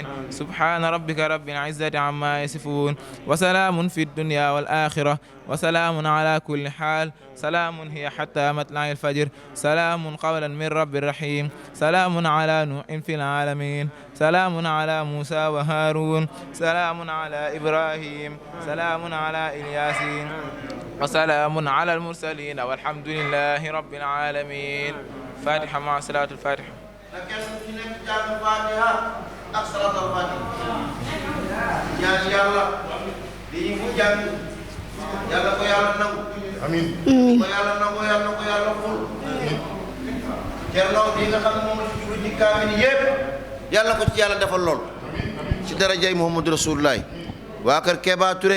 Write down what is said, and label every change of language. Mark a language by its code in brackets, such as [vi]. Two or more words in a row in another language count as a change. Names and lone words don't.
[ar] سبحان ربك رب العزة عما يصفون وسلام في الدنيا والآخرة وسلام على كل حال سلام هي حتى مطلع الفجر سلام قولا من رب رحيم سلام على نوح في العالمين سلام على موسى وهارون سلام على إبراهيم سلام على إلياسين وسلام على المرسلين والحمد لله رب العالمين فاتحة مع صلاة الفاتحة [wo] yàlla ko yàlla nangu amiin ko yàlla nangu yàlla ko yàlla ful Cerno bi nga xam ne moom la ci jublu ci kaamil yépp yàlla ko ci yàlla defal lool ci darajay Muhammadu Rasulullaay waa kër Keba Touré